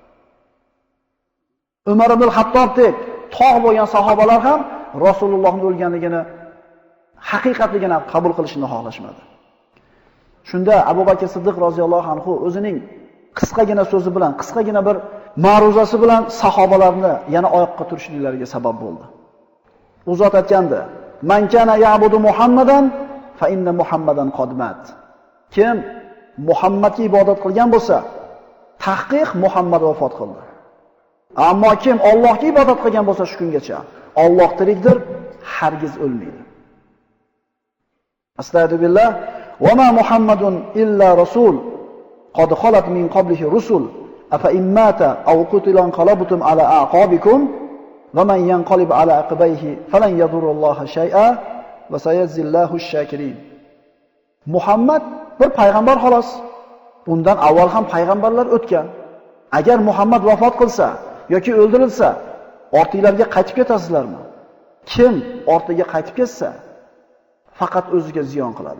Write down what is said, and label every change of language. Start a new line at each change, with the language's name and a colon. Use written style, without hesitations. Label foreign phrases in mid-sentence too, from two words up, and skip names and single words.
Uzbek: Umar ibn Hattobdek tog' bo'lgan sahobalar ham Rasulullohning o'lganligini, haqiqatligini qabul qilishni xohlashmadi. Shunda Abu Bakr Siddiq
Arabic: رضي الله عنه
Uzbek: o'zining qisqagina so'zi bilan, qisqagina bir ma'ruzasi bilan sahobalarni yana oyoqqa turishliklariga sabab bo'ldi. U zot aytgandi:
Arabic: "من كان يعبد محمدا فإن محمدا قد مات."
Uzbek: Kim Muhammadga ibodat qilgan bo'lsa, tahqiq Muhammad vafot qildi. Ammo kim Allohga ibodat qilgan bo'lsa shu kungacha, Alloh tirikdir, hargiz o'lmaydi.
Arabic: Astagfirullah. "وما محمد إلا رسول قد خلت من قبله رسل أفإن مات أو قتل انقلبتم على أعقابكم ومن ينقلب على عقبيه فلن يضر الله شيئا وسيجزي الله الشاكرين."
Uzbek: Muhammad bir payg'ambar xolos. Undan avval ham payg'ambarlar o'tgan. Agar Muhammad vafot qilsa yoki o'ldirilsa, ortinglarga qaytib ketasizlarmi? Kim ortiga qaytib ketsa, faqat o'ziga ziyon qiladi.